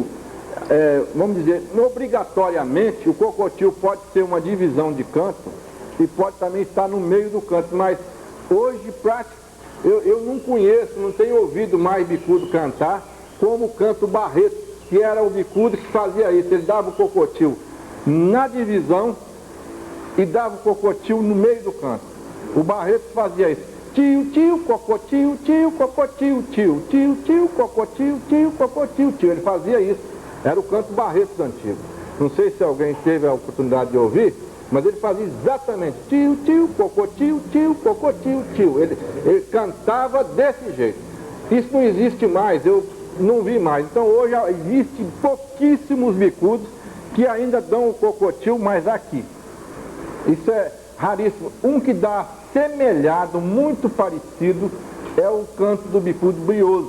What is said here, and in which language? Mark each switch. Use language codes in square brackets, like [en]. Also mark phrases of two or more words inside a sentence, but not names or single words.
[pt] vamos dizer, obrigatoriamente o cocotil pode ser uma divisão de canto e pode também estar no meio do canto, mas hoje eu não conheço, não tenho ouvido mais bicudo cantar como o canto Barreto, que era o bicudo que fazia isso. Ele dava o cocotil na divisão e dava o cocotil no meio do canto. O Barreto fazia isso. Tio, tio, cocotil, tio, cocotil, tio, tio, tio, cocotil, tio, cocotil, tio. Ele fazia isso. Era o canto Barreto antigo. Não sei se alguém teve a oportunidade de ouvir, mas ele fazia exatamente tio, tio, cocotil, tio, cocotil, tio. Ele cantava desse jeito. Isso não existe mais, eu não vi mais. Então hoje existem pouquíssimos bicudos que ainda dão o cocotil, mas aqui. Isso é raríssimo. Um que dá semelhado, muito parecido, é o canto do bicudo brioso.